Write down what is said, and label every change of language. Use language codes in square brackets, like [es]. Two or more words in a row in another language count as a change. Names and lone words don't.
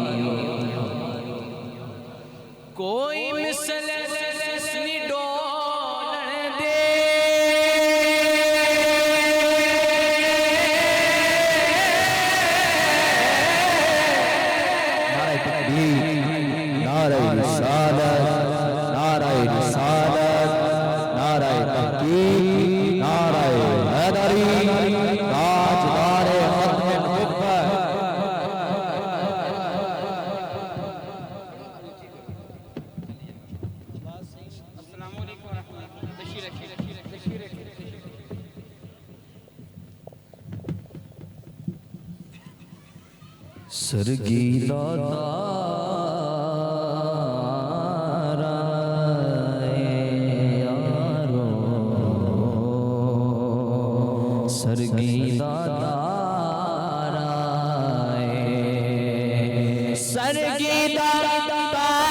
[ur] کوئی مثل نہیں ڈولن دے، نعرۂ تکبیر، نعرۂ رسالت، نعرۂ رسالت، نعرۂ تحقیق، نعرۂ حیدری، تاجدارِ ختمِ نبوت. [ar] السلام عليكم ورحمة الله. सरगी दादा सरगी दादा सरगी दादा